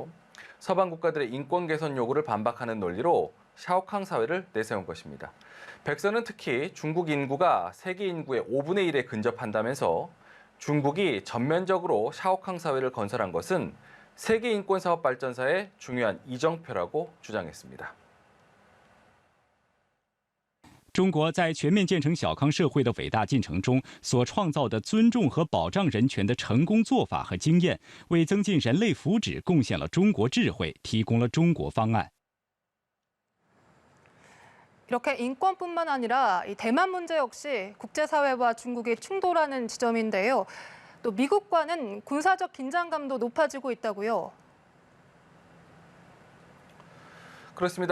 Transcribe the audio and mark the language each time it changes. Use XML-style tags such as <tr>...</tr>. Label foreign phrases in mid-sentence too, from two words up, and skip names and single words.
<ko>서방 국가들의 인권 개선 요구를 반박하는 논리로 샤오캉 사회를 내세운 것입니다. 백서는 특히 중국 인구가 세계 인구의 5분의 1에 근접한다면서 중국이 전면적으로 샤오캉 사회를 건설한 것은 세계 인권 사업 발전사의 중요한 이정표라고 주장했습니다.</ko> <zh>中国在全面建成小康社会的伟大进程中所创造的尊重和保障人权的成功做法和经验，为增进人类福祉贡献了中国智慧，提供了中国方案。</zh> <ko>이렇게 인권뿐만 아니라 이 대만 문제 역시 국제사회와 중국이 충돌하는 지점인데요. 또 미국과는 군사적 긴장감도 높아지고 있다고요. 그렇습니다.</ko>